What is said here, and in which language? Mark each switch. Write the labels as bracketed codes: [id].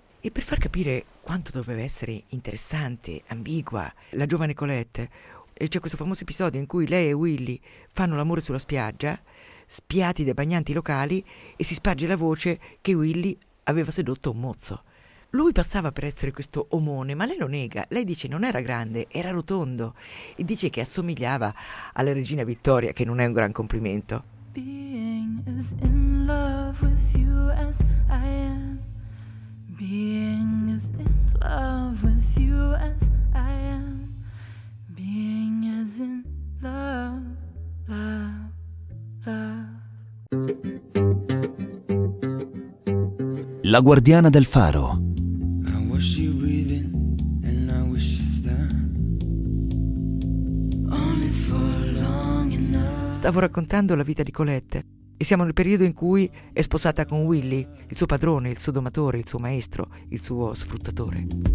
[it] E per far capire quanto doveva essere interessante, ambigua, la giovane Colette, c'è questo famoso episodio in cui lei e Willy fanno l'amore sulla spiaggia, spiati dai bagnanti locali, e si sparge la voce che Willy aveva sedotto un mozzo. Lui passava per essere questo omone, ma lei lo nega. Lei dice: «Non era grande, era rotondo», e dice che assomigliava alla regina Vittoria, che non è un gran complimento. [en] Being as in love with you as I am. Being as in love with you as I am. Being as in love, love, love. [it] La guardiana del faro. [en] I wish you breathing and I wish you star. [it] Stavo raccontando la vita di Colette e siamo nel periodo in cui è sposata con Willy, il suo padrone, il suo domatore, il suo maestro, il suo sfruttatore.